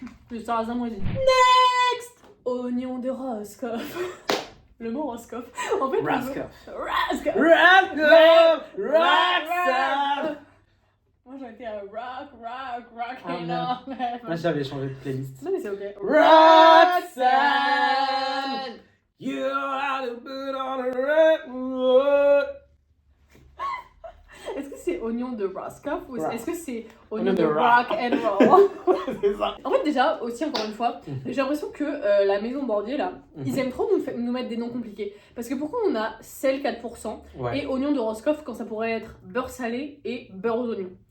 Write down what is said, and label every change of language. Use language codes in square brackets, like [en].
[fr] Le sarrasin moisi. [en] Next! [fr] Oignon de Roscoff. Le mot Roscoff. En fait, Roscoff. Roscoff. Roscoff. Moi, j'aurais été à rock, Ah, et merde. non. Moi, j'avais changé de playlist. Non, mais c'est ok. [en] Roxanne, you are the bird on the redwood. [fr] Est-ce que c'est oignon de Roscoff ou Rock. est-ce que c'est Oignon de de rock and roll? C'est ça. En fait, déjà, aussi, encore une fois, j'ai l'impression que la maison Bordier, là, ils aiment trop nous mettre des noms compliqués. Parce que pourquoi on a sel 4% Ouais. et oignon de Roscoff quand ça pourrait être beurre salé et beurre aux oignons?